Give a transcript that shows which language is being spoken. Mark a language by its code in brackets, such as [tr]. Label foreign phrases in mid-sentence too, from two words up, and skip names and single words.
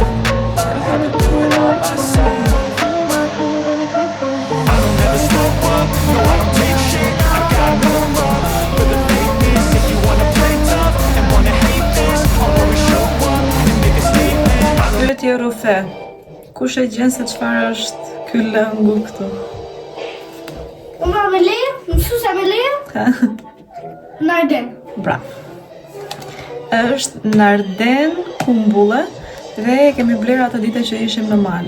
[en] I had to do it all myself. I don't ever slow up, no I don't take shit. I got no love for the fakeness. If you wanna play tough and wanna hate this, I'll always show up and make a statement. [sq] Pyetje Rufe, kush e gjen se çfarë është ky lëngu këtu? Unë me leje, mësuesa me leje, Narden. Bravo. Është Narden Kumbulle dhe e kemi bler atë ditë që ishim në mal.